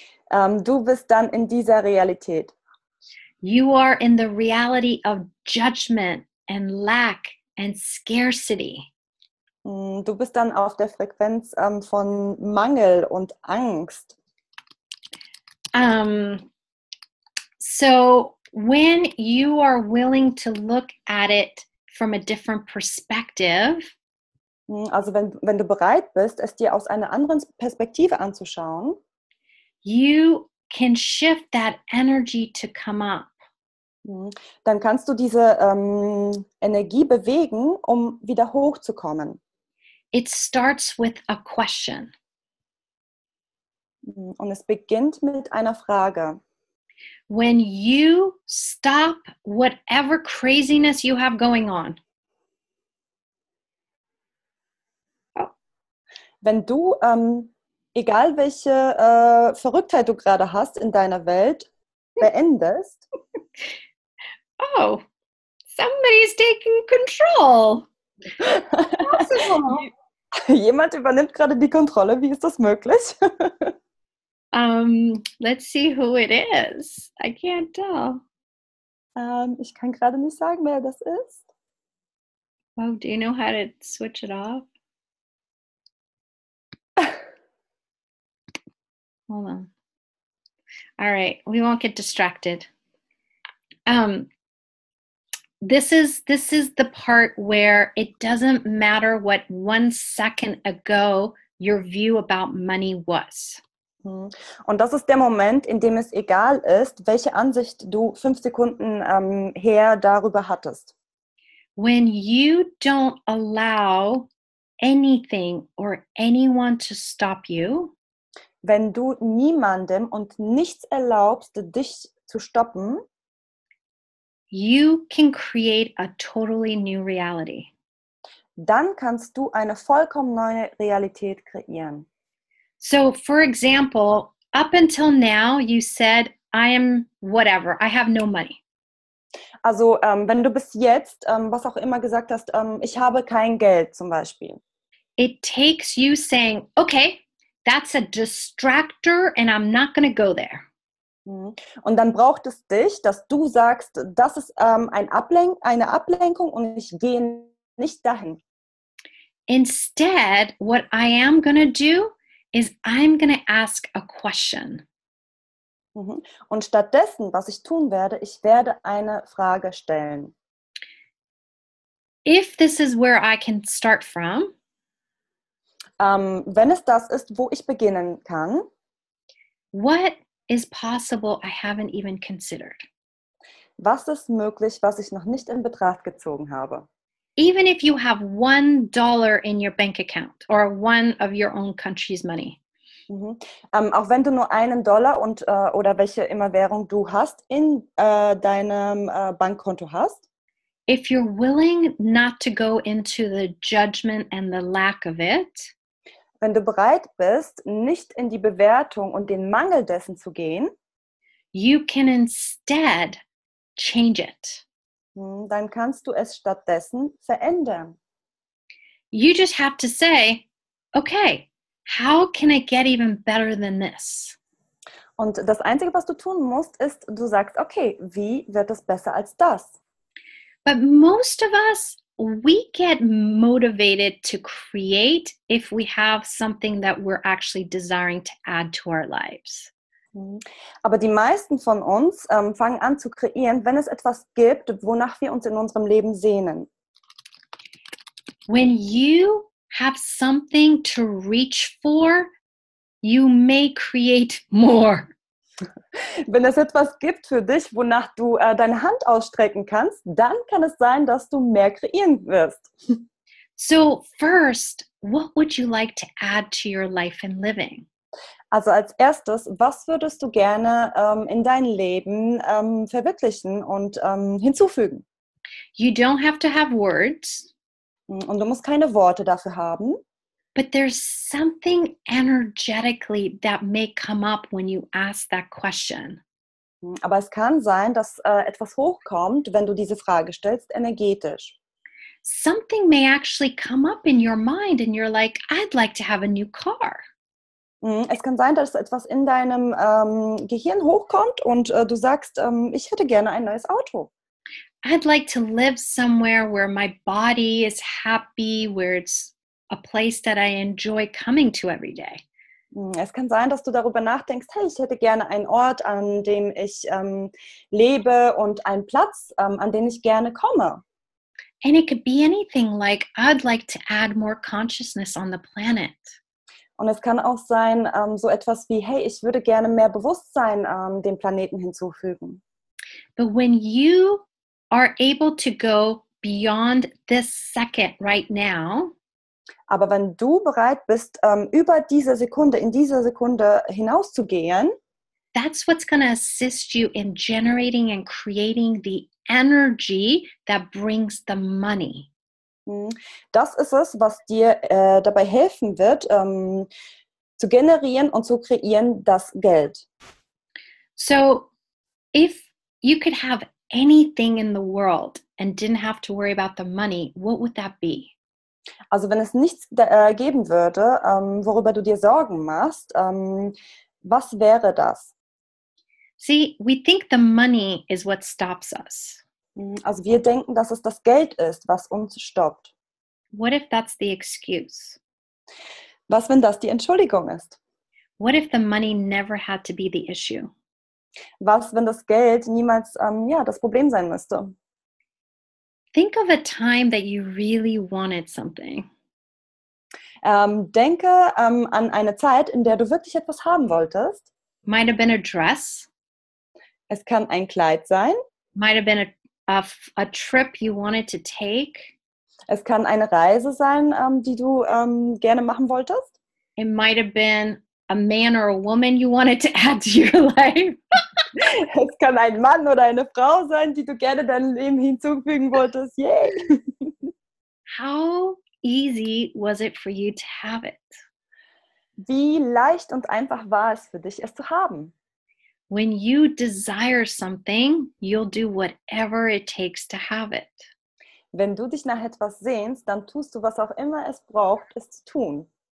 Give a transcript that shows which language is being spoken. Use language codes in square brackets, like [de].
[de] Du bist dann in dieser Realität. [en] You are in the reality of judgment and lack and scarcity. [de] Du bist dann auf der Frequenz von Mangel und Angst. [en] So when you are willing to look at it from a different perspective, [de] also wenn du bereit bist, es dir aus einer anderen Perspektive anzuschauen, [en] you can shift that energy to come up. [de] Dann kannst du diese Energie bewegen, um wieder hochzukommen. [en] It starts with a question. [de] Und es beginnt mit einer Frage. [en] When you stop whatever craziness you have going on, [de] wenn du, egal welche Verrücktheit du gerade hast in deiner Welt, beendest, [en] oh, somebody's taking control. [de] Jemand übernimmt gerade die Kontrolle. Wie ist das möglich? [en] Let's see who it is. I can't tell. [de] Ich kann gerade nicht sagen, wer das ist. [en] Oh, do you know how to switch it off? Hold on. All right, we won't get distracted. This is the part where it doesn't matter what 1 second ago your view about money was. [de] Und das ist der Moment, in dem es egal ist, welche Ansicht du 5 Sekunden her darüber hattest. [en] When you don't allow anything or anyone to stop you, [de] wenn du niemandem und nichts erlaubst, dich zu stoppen, [en] you can create a totally new reality. [de] Dann kannst du eine vollkommen neue Realität kreieren. [en] So, for example, up until now, you said, I am whatever, I have no money. [de] Also, wenn du bis jetzt, was auch immer gesagt hast, ich habe kein Geld zum Beispiel. [en] It takes you saying, okay, that's a distractor and I'm not going to go there. [de] Und dann braucht es dich, dass du sagst, das ist eine Ablenkung und ich gehe nicht dahin. [en] Instead, what I am going to do is I'm going to ask a question. [de] Und stattdessen, was ich tun werde, ich werde eine Frage stellen. [en] If this is where I can start from, [de] wenn es das ist, wo ich beginnen kann, [en] what is possible I haven't even considered? [de] Was ist möglich, was ich noch nicht in Betracht gezogen habe? [en] Even if you have $1 in your bank account or one of your own country's money. [de] Auch wenn du nur $1 und oder welche immer Währung du hast in deinem Bankkonto hast. [en] If you're willing not to go into the judgment and the lack of it, [de] wenn du bereit bist, nicht in die Bewertung und den Mangel dessen zu gehen, [en] you can instead change it. [de] Dann kannst du es stattdessen verändern. [en] You just have to say, okay, how can I get even better than this? [de] Und das Einzige, was du tun musst, ist, du sagst, okay, wie wird es besser als das? [en] But most of us, we get motivated to create if we have something that we're actually desiring to add to our lives. [de] Aber die meisten von uns fangen an zu kreieren, wenn es etwas gibt, wonach wir uns in unserem Leben sehnen. [en] When you have something to reach for, you may create more. [de] Wenn es etwas gibt für dich, wonach du deine Hand ausstrecken kannst, dann kann es sein, dass du mehr kreieren wirst. [en] So first, what would you like to add to your life and living? [de] Also als erstes, was würdest du gerne in dein Leben verwirklichen und hinzufügen? [en] You don't have to have words. [de] Und du musst keine Worte dafür haben. [en] But there's something energetically that may come up when you ask that question. [de] Aber es kann sein, dass etwas hochkommt, wenn du diese Frage stellst, energetisch. [en] Something may actually come up in your mind and you're like, I'd like to have a new car. [de] Es kann sein, dass etwas in deinem Gehirn hochkommt und du sagst, ich hätte gerne ein neues Auto. [en] I'd like to live somewhere where my body is happy, where it's a place that I enjoy coming to every day. [de] Es kann sein, dass du darüber nachdenkst, hey, ich hätte gerne einen Ort, an dem ich lebe und einen Platz, an den ich gerne komme. [en] And it could be anything like, I'd like to add more consciousness on the planet. [de] Und es kann auch sein, so etwas wie, hey, ich würde gerne mehr Bewusstsein dem Planeten hinzufügen. [en] But when you are able to go beyond this second right now, [de] aber wenn du bereit bist, über diese Sekunde, in dieser Sekunde hinauszugehen, [en] that's what's going to assist you in generating and creating the energy that brings the money. [de] Das ist es, was dir dabei helfen wird, zu generieren und zu kreieren das Geld. [en] So, if you could have anything in the world and didn't have to worry about the money, what would that be? [de] Also wenn es nichts geben würde, worüber du dir Sorgen machst, was wäre das? [en] See, we think the money is what stops us. [de] Also wir denken, dass es das Geld ist, was uns stoppt. [en] What if that's the excuse? [de] Was, wenn das die Entschuldigung ist? [en] What if the money never had to be the issue? [de] Was, wenn das Geld niemals das Problem sein müsste? [en] Think of a time that you really wanted something. [de] Denke an eine Zeit, in der du wirklich etwas haben wolltest. [en] Might have been a dress. [de] Es kann ein Kleid sein. [en] Might have been a trip you wanted to take. [de] Es kann eine Reise sein, die du gerne machen wolltest. [en] It might have been a man or a woman you wanted to add to your life. [de] Es kann ein Mann oder eine Frau sein, die du gerne deinem Leben hinzufügen wolltest. [en] Yay! How easy was it for you to have it? [de] Wie leicht und einfach war es für dich, es zu haben? [en] When you desire something, you'll do whatever it takes to have it. [de] Wenn du dich nach etwas sehnst, dann tust du, was auch immer es braucht, es zu tun.